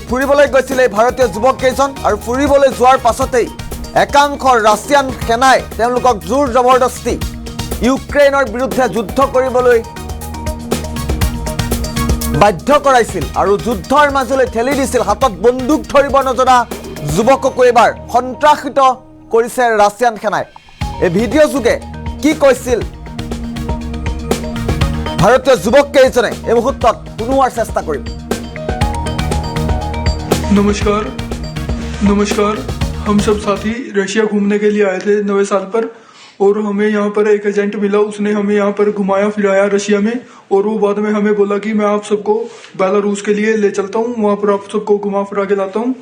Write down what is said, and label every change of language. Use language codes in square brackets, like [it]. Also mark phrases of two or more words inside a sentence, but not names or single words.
[as] ফুৰিবলৈ গৈছিল এই ভাৰতীয় যুৱক কেইজন আৰু ফুৰিবলৈ যোৱাৰ পাছতেই একাংশ ৰাছিয়ান সেনাই তেওঁলোকক জোৰ জবৰদস্তি ইউক্ৰেইনৰ বিৰুদ্ধে যুদ্ধ কৰিবলৈ বাধ্য কৰাইছিল আৰু যুদ্ধৰ মাজলৈ ঠেলি দিছিল। হাতত বন্দুক ধৰিব নজনা যুৱককো এবাৰ সন্ত্ৰাসিত কৰিছে ৰাছিয়ান সেনাই। এই ভিডিঅ' যোগে কি কৈছিল ভাৰতীয় যুৱক কেইজনে এই মুহূৰ্তত শুনোৱাৰ চেষ্টা কৰিম। [hi] नमस्कार, हम सब साथी रशिया घूमने के लिए आए थे नए साल पर और हमें यहाँ पर एक एजेंट मिला। उसने हमें यहाँ पर घुमाया फिराया रशिया में और वो बाद में हमें बोला कि मैं आप सबको बेलारूस के लिए ले चलता हूँ, वहाँ पर आप सबको घुमा फिरा के लाता हूँ।